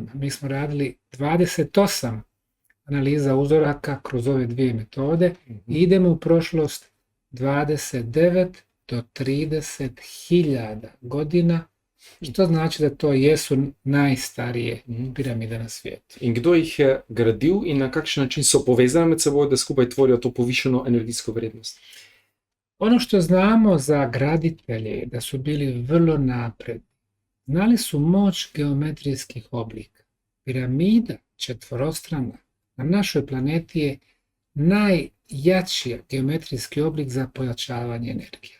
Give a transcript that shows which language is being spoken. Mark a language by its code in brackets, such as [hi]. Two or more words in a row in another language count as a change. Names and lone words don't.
[bs] Mi smo radili 28 analiza uzoraka kroz ove dvije metode i idemo u prošlost 29 do 30.000 godina, što znači da to jesu najstarije piramide na svijetu. [sl] In kdo jih je gradil in na kakšen način so povezane med seboj, da skupaj tvorijo to povišeno energijsko vrednost? [bs] Ono što znamo za graditelje je da su bili vrlo napredni. Znali su moć geometrijskih oblika. Piramida četvorostrana na našoj planeti je najjači geometrijski oblik za pojačavanje energije.